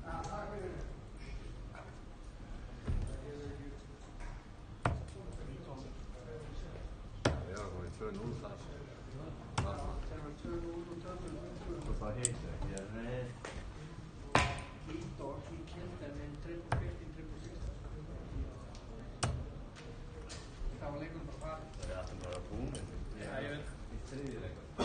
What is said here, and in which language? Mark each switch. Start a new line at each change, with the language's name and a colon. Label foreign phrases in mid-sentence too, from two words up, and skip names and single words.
Icelandic: Já, það var 2-0 þar. Það var 2-0 og töfum. Það heitir ekki. Ídor,
English: he killed them in triple 15, triple 16.
Icelandic: Það var leikunum bara farið. Það er alltaf bara búin. Já, ég veit. Í þriðji leikur.